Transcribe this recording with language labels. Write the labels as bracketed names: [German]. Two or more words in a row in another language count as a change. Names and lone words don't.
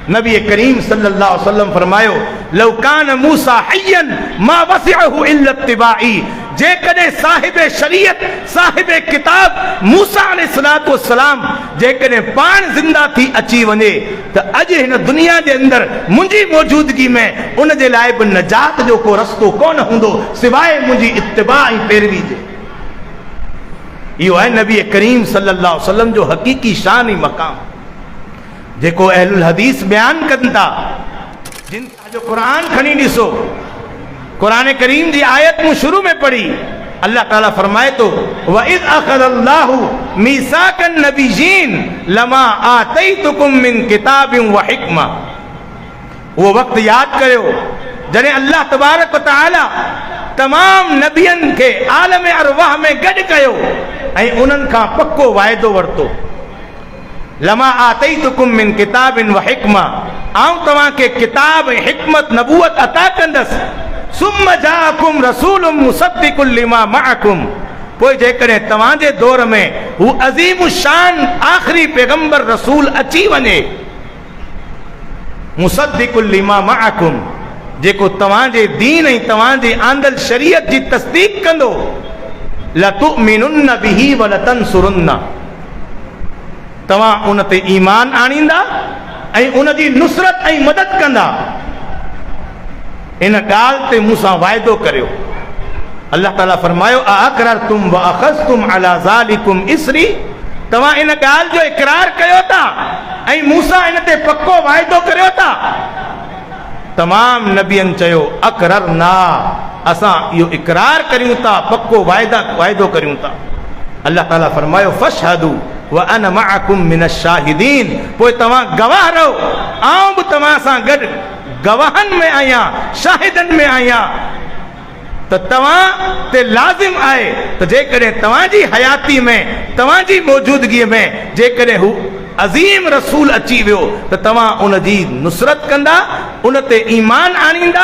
[Sindhi] नबी करीम [Arabic] صلى الله عليه وسلم फरमायो, لو كان موسى حيا ما وسعه إلا اتباعي. [Sindhi] जेकॾहिं साहिब शरीयत साहिब किताब मूसा [Arabic] عليه الصلاة والسلام [Sindhi] जेकॾहिं पाण ज़िंदा थी अची वञे त अॼु हिन दुनिया जे अंदरि मुंहिंजी मौजूदगी में उन जे लाइ बि नजात जो को रस्तो कोन हूंदो सिवाइ मुंहिंजी इत्तिबा ऐं पैरवी जे। इहो आहे नबी करीम [Arabic] صلى الله عليه وسلم [Sindhi] जो हक़ीक़ी शान ऐं मक़ाम जेको अहलुल हदीस बयान कनि था। जिन जो क़ुरान खणी ॾिसो, क़ुरान करीम जी आयत मूं शुरू में पढ़ी, अल्लाह ताला फरमाए तो [Arabic] وإذ أخذ الله ميثاق النبيين لما آتيتكم من كتاب وحكمة. [Sindhi] वो वक्त याद कयो जॾहिं [Arabic] الله تبارك وتعالى [Sindhi] तमाम नबियन के [Arabic] عالم الأرواح [Sindhi] में गॾु कयो ऐं उन्हनि खां पक्को वाइदो वरितो। [Arabic] لما آتيتكم من كتاب وحكمة, [Sindhi] आऊं तव्हांखे किताब ऐं हिकमत नबूवत अता कंदसि। [Arabic] ثم جاءكم رسول مصدق لما معكم, [Sindhi] पोइ जेकॾहिं तव्हांजे दौर में हू अज़ीम शान आख़िरी पैगंबर रसूल अची वञे, [Arabic] مصدق لما معكم, [Sindhi] जेको तव्हांजे दीन ऐं तव्हांजे आंदल शरीयत जी तस्दीक कंदो, [Arabic] لتؤمنن به ولتنصرنه, [Sindhi] तव्हां उन ते ईमान आणींदा ऐं उन जी नुसरत ऐं मदद कंदा। इन ॻाल्हि ते मूंसां वाइदो करियो। अल्लाह ताला फरमायो, [Arabic] أأقررتم وأخذتم على ذلكم إصري, [Sindhi] तव्हां इन ॻाल्हि जो इक़रार कयो था ऐं मूंसां इन ते पक्को वाइदो करियो था। तमाम नबियनि चयो अक़ररना, असां इहो इक़रार करियूं था, पक्को वाइदो करियूं था। अल्लाह ताला फरमायो, [Arabic] فاشهدوا وأنا معكم من الشاهدين, [Sindhi] पोइ तव्हां गवाह रहो, आऊं बि तव्हां सां गॾु गवाहनि में आहियां, शाहिदनि में आहियां। त तव्हां ते लाज़िम आहे त जेकॾहिं तव्हांजी हयाती में तव्हांजी मौजूदगीअ में जेकॾहिं हू अज़ीम रसूल अची वियो त तव्हां उन जी नुसरत कंदा, उन ते ईमान आणींदा।